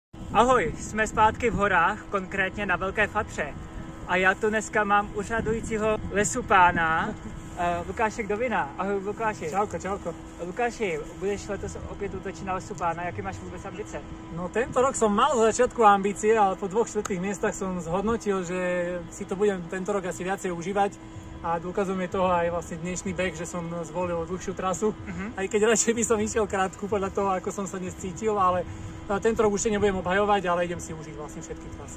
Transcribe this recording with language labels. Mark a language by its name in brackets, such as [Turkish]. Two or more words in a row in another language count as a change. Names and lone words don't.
[Czech] Ahoj, jsme zpátky v horách, konkrétně na Velké Fatře. A já tu dneska mám úřadujícího lesupána, Lukáše Kdovina. Ahoj Lukáši. Čauko, čauko. Lukáši, budeš letos opět útočit na lesupána, jaké máš vůbec ambice? [Slovak] No tento rok som mal za začiatku ambície, ale po 2 miestach som zhodnotil, že si to budem tento rok asi viacej užívať. A dôkazom je toho aj vlastne dnešný beh, že som zvolil dlhšiu trasu. Aj keď radšej by som išiel krátku podľa toho, ako som sa dnes cítil, ale tento rok už nebudem obhajovať, ale idem si užiť vlastne všetky trasy.